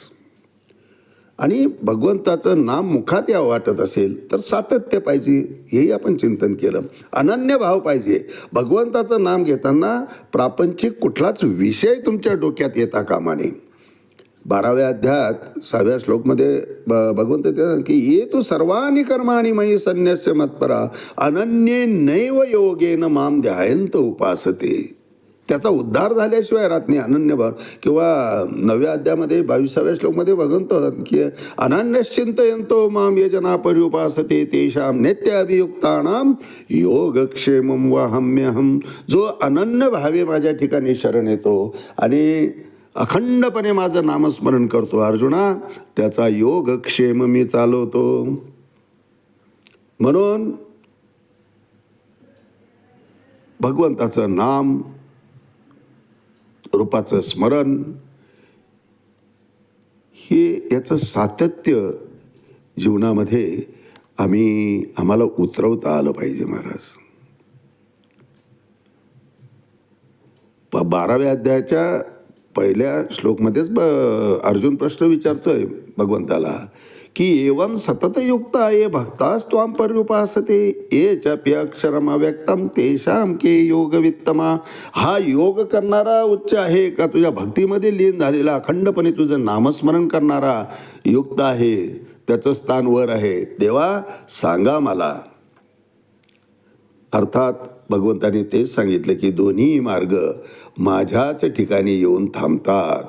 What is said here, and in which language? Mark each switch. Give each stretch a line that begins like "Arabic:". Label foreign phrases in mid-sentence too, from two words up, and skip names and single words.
Marathi: आणि भगवंताचं नाम मुखात या वाटत असेल तर सातत्य पाहिजे, हेही आपण चिंतन केलं. अनन्य भाव पाहिजे. भगवंताचं नाम घेताना प्रापंचिक कुठलाच विषय तुमच्या डोक्यात येता कामा नये. 12व्या अध्यायात 6व्या श्लोकमध्ये भगवंत ते की
Sanskrit: ये तू सर्वानी कर्माणी मयी संन्यस्य मत्परा अनन्ये नैव योगेन माम ध्यायंत उपासते.
Marathi: त्याचा उद्धार झाल्याशिवाय राहत नाही अनन्यभाव. किंवा 9व्या अध्यायामध्ये 22व्या श्लोकमध्ये भगवंत की
Sanskrit: अनन्यश्चिंतयंतो माम ये जना पर्युपासते तेषाम नित्य अभियुक्तानाम योगक्षेमं वहाम्यहम.
Marathi: जो अनन्य भावे माझ्या ठिकाणी शरण येतो आणि अखंडपणे माझं नामस्मरण करतो अर्जुना, त्याचा योगक्षेम मी चालवतो. म्हणून भगवंताचं नाम, रूपाचं स्मरण हे याचं सातत्य जीवनामध्ये आम्हाला उतरवता आलं पाहिजे महाराज. 12व्या अध्यायाच्या पहिल्या श्लोकमध्येच अर्जुन प्रश्न विचारतोय भगवंताला की
Sanskrit: एवं सततयुक्ता ये भक्तास्त्वाम पर्युपासते ये चाप्य अक्षरम अव्यक्तम तेषाम के योगवित्तमा.
Marathi: हा योग करणारा उच्च आहे का तुझ्या भक्तीमध्ये लीन झालेला, अखंडपणे तुझं नामस्मरण करणारा युक्त आहे, त्याचं स्थान वर आहे. देवा सांगा मला. अर्थात भगवंताने तेच सांगितलं की दोन्ही मार्ग माझ्याच ठिकाणी येऊन थांबतात.